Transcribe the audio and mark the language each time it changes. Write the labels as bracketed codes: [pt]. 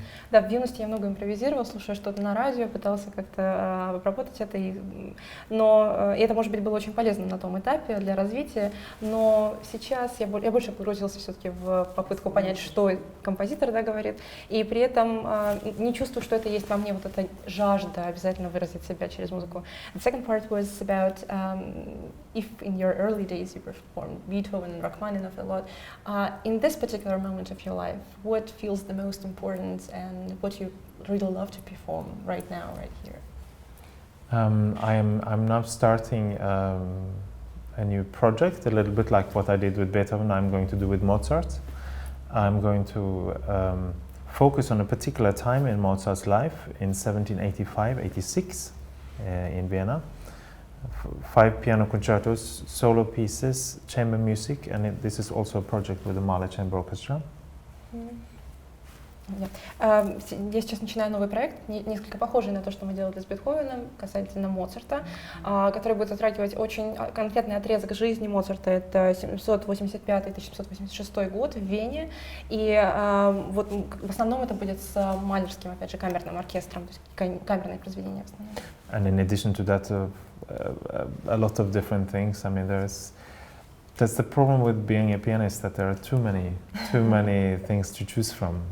[ru] Да, в юности я много импровизировала, слушая что-то на радио, пытался как-то обработать это, но это, может быть, было очень полезно на том этапе для развития, но сейчас я больше погрузился все-таки в попытку понять, что композитор, да, говорит, и при этом не чувствую, что это есть во мне, вот эта жажда обязательно выразить себя через музыку. [en] The second part was about if in your early days you performed Beethoven and Rachmaninoff a lot, in this particular moment of your life, what feels the most important and what you really love to perform right now, right here? I'm now starting a new project, a little bit like what I did with Beethoven. I'm going to do with Mozart. I'm going to focus on a particular time in Mozart's life in 1785-86 in Vienna. 5 piano concertos, solo pieces, chamber music, and this is also a project with the Mahler Chamber Orchestra. [ru] Я сейчас начинаю новый проект, несколько похожий на то, что мы делали с Бетховеном, касательно Моцарта, который будет затрагивать очень конкретный отрезок жизни Моцарта. Это 1785-1786 год в Вене, и вот в основном это будет с Малерским, опять же, камерным оркестром, то есть камерные произведения в основном. [en] And in addition to that, a lot of different things. I mean, that's the problem with being a pianist, that there are too many things to choose from.